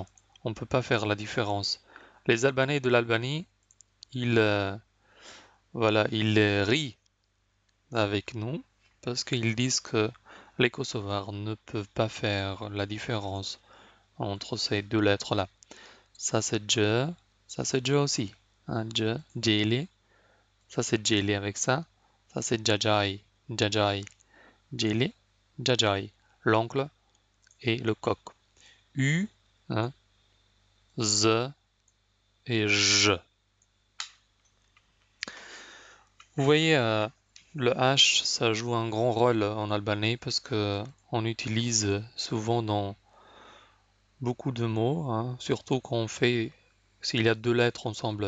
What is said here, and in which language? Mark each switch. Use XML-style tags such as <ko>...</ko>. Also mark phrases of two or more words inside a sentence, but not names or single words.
<fr>On ne peut pas faire la différence. Les Albanais de l'Albanie, ils, voilà, ils rient avec nous parce qu'ils disent que les Kosovars ne peuvent pas faire la différence entre ces deux lettres-là. Ça c'est dje, ça c'est dje aussi. Hein, dje, djeli. Ça c'est djeli avec ça. Ça c'est djadjaï, djadjaï. Djeli, djadjaï. L'oncle et le coq. U, hein, z et j. Vous voyez, le H, ça joue un grand rôle en albanais parce que on utilise souvent dans beaucoup de mots, hein, surtout quand on fait, s'il y a deux lettres ensemble.</fr>